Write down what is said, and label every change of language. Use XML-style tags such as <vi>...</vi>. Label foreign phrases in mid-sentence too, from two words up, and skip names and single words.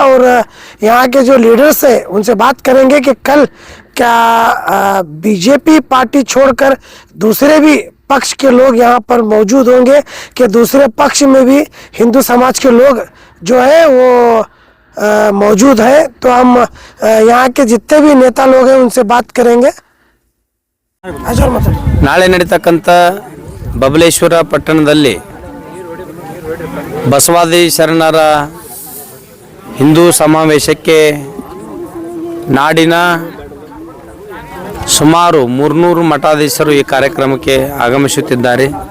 <hi>और यहाँ के जो लीडर्स हैं उनसे बात करेंगे कि कल क्या बीजेपी पार्टी छोड़कर दूसरे भी पक्ष के लोग यहाँ पर मौजूद होंगे, कि दूसरे पक्ष में भी हिंदू समाज के लोग जो है वो मौजूद है। तो हम यहाँ के जितने भी नेता लोग हैं उनसे बात करेंगे।</hi> <kn>ನಾಳೆ ನಡೀತಕ್ಕಂಥ ಬಬಲೇಶ್ವರ ಪಟ್ಟಣದಲ್ಲಿ ಬಸವಾದಿ ಶರಣರ ಹಿಂದೂ ಸಮಾವೇಶಕ್ಕೆ ನಾಡಿನ ಸುಮಾರು 300 ಮಠಾಧೀಶರು ಈ ಕಾರ್ಯಕ್ರಮಕ್ಕೆ ಆಗಮಿಸುತ್ತಿದ್ದಾರೆ।</kn>